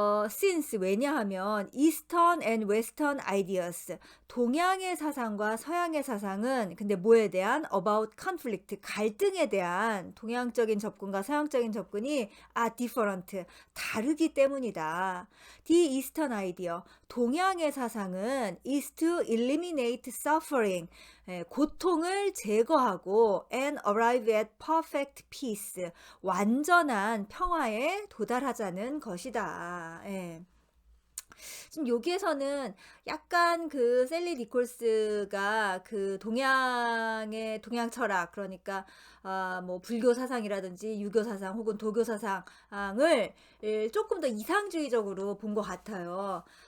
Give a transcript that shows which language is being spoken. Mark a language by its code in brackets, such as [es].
[ko] since 왜냐하면 [en] Eastern and Western ideas, [ko] 동양의 사상과 서양의 사상은 근데 뭐에 대한 [en] about conflict, [ko] 갈등에 대한 동양적인 접근과 서양적인 접근이 different, 다르기 때문이다. [en] The Eastern idea, [ko] 동양의 사상은 [en] is to eliminate suffering, [ko] 고통을 제거하고 [en] and arrive at perfect peace, [ko] 완전한 평화에 도달하자는 것이다. 예. 지금 여기에서는 약간 그 셀리 니콜스가 그 동양의 동양 철학, 그러니까 뭐 불교 사상이라든지 유교 사상 혹은 도교 사상을 조금 더 이상주의적으로 본 것 같아요.